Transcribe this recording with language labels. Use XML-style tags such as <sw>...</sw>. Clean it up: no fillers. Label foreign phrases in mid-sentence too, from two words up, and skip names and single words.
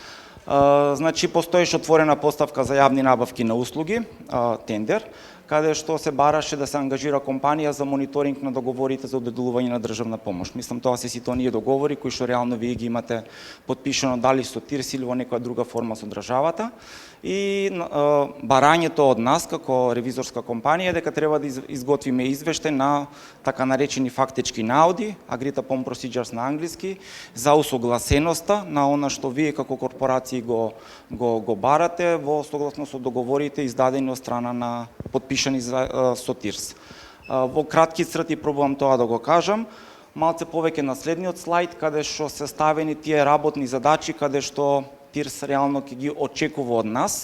<mk>Значи, постоеше отворена поставка за јавни набавки на услуги, тендер, каде што се бараше да се ангажира компанија за мониторинг на договорите за доделување на државна помош. Мислам, тоа се сите оние договори кои што реално вие ги имате подпишано дали со ТИРС или во некоја друга форма со државата. И барањето од нас како ревизорска компанија е дека треба да изготвиме извештај на така наречени фактички наоди,</mk> <en>Agreed upon procedures</en> <mk>на англиски, за усогласеноста на она што вие како корпорации го барате во согласно со договорите издадени од страна на подпишани со ТИРС. Во кратки црти пробувам тоа да го кажам. Малце повеќе на следниот слайд, каде што се ставени тие работни задачи, каде што ТИРС реално ќе ги очекува од нас.</mk>